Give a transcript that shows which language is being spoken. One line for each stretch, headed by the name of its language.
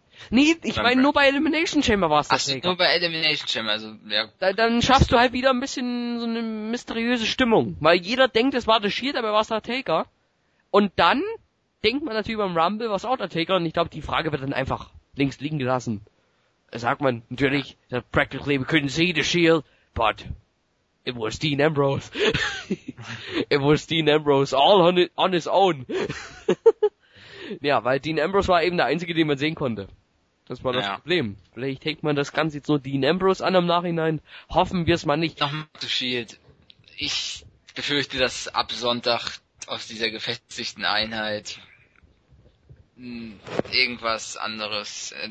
German: Nee, ich meine, nur bei Elimination Chamber war es das. Ach, nur bei Elimination Chamber, also, ja. Dann schaffst du halt wieder ein bisschen so eine mysteriöse Stimmung. Weil jeder denkt, es war The Shield, aber war es der Taker. Und dann denkt man natürlich beim Rumble, war es auch der Taker. Und ich glaube, die Frage wird dann einfach links liegen gelassen. Sagt man natürlich, ja.
English: Practically we couldn't see The Shield, but it was Dean Ambrose. It was Dean Ambrose, all on his own.
German: Ja, weil Dean Ambrose war eben der Einzige, den man sehen konnte. Das war das Problem. Vielleicht hängt man das Ganze jetzt nur Dean Ambrose an im Nachhinein. Hoffen wir es mal nicht. Nochmal zu Shield. Ich befürchte, dass ab Sonntag aus dieser gefestigten Einheit irgendwas anderes...